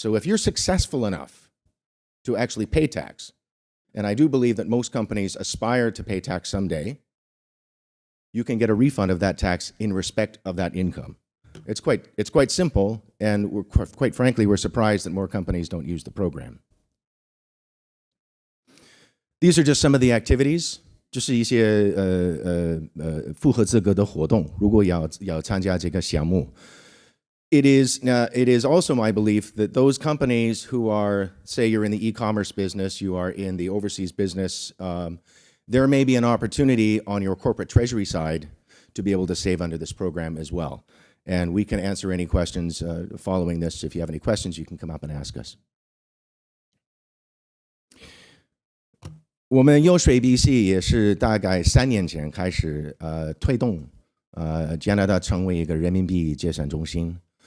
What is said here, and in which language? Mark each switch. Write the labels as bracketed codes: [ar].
[en] So if you're successful enough to actually pay tax, and I do believe that most companies aspire to pay tax someday, you can get a refund of that tax in respect of that income. It's quite simple, and quite frankly, we're surprised that more companies don't use the program. These are just some of the activities. [zh] 就是一些符合资格的活动，如果要参加这个项目。 [en] It is also my belief that those companies who are, say you're in the e-commerce business, you are in the overseas business, there may be an opportunity on your corporate treasury side to be able to save under this program as well. And we can answer any questions following this. If you have any questions, you can come up and ask us. [zh] 我们AdvantageBC也是大概3年前开始推动加拿大成为一个人民币结算中心。